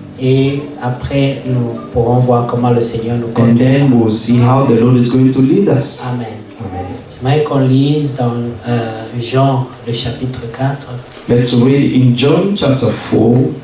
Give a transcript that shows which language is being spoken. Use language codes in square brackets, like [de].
[fr] Et après, nous pourrons voir comment le Seigneur nous [en] and [fr] conduit. [en] then we'll see how the Lord is going to lead us. Amen. Amen. [fr] J'aimerais qu'on lise dans Jean, le chapitre 4, [en] Let's read in John chapter 4,